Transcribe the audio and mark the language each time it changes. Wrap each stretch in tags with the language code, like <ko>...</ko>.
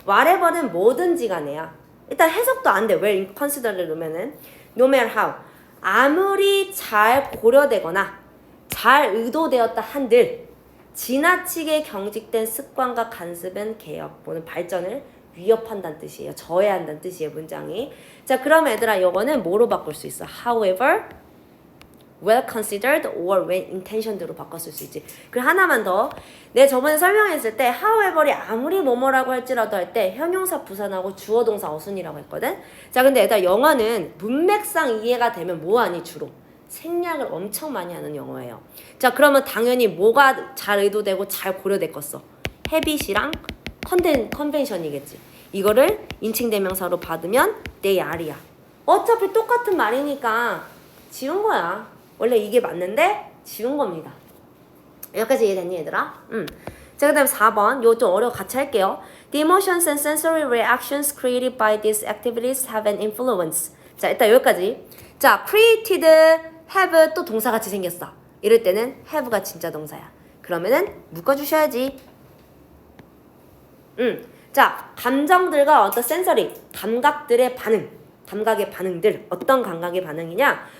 <ko>whatever는 뭐든지 간에야. 일단 해석도 안 돼. well considered 놓으면은 no matter how 아무리 잘 고려되거나 잘 의도되었다 한들 지나치게 경직된 습관과 간습은 개혁, 또는 발전을 위협한다는 뜻이에요. 저해한다는 뜻이에요, 문장이. 자, 그럼 얘들아, 이거는 뭐로 바꿀 수 있어?</ko> <en>However, well considered or well intentioned로</en> <ko>바꿨을 수 있지. 그리고 하나만 더. 내가 저번에 설명했을 때 however이 아무리 뭐뭐라고 할지라도 할 때 형용사 부사나고 주어 동사 어순이라고 했거든. 자, 근데 얘들아, 영어는 문맥상 이해가 되면 뭐하니 주로? 생략을 엄청 많이 하는 영어예요. 자, 그러면 당연히 뭐가 잘 의도되고 잘 고려됐겠어? habit이랑 컨벤션이겠지. 이거를 인칭대명사로 받으면 they are야. 어차피 똑같은 말이니까 지운 거야. 원래 이게 맞는데 지운 겁니다. 여기까지 이해됐니, 얘들아? 자, 그 다음에 4번. 이거 좀 어려워. 같이 할게요.</ko> <en>The emotions and sensory reactions created by these activities have an influence.</en> <ko>자, 일단 여기까지. 자, created, have 또 동사같이 생겼어. 이럴 때는 have가 진짜 동사야. 그러면은 묶어주셔야지. 자, 감정들과 어떤 센서리, 감각들의 반응, 감각의 반응들, 어떤 감각의 반응이냐?</ko>